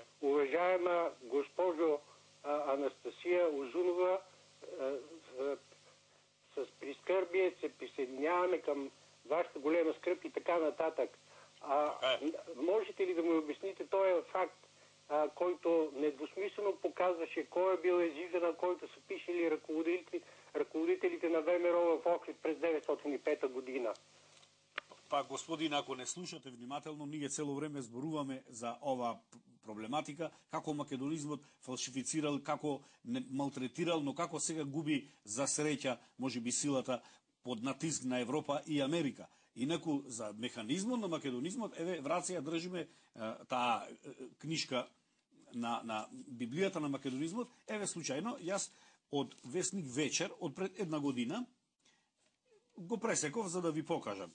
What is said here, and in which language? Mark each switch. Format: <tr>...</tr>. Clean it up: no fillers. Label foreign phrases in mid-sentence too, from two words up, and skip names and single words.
<bg>Уважаема госпожо Анастасия Узунова, отправя към вашата голема скръп и така нататък. Можете ли да му обясните този факт, който недвусмислено показваше кой е бил езика, на който са пишели ръководителите на ВМРО в Охрид през 1905 година?</bg> <mk>Па, господин, ако не слушате внимателно, ние цело време зборуваме за ова проблематика, како македонизмот фалшифицирал, како не малтретирал, но како сега губи за среќа, може би силата под натиск на Европа и Америка. Инаку за механизмот на македонизмот, еве враца ја држиме таа книжка на Библијата на македонизмот, еве случајно, јас од Весник Вечер, од пред една година, го пресеков за да ви покажам.</mk>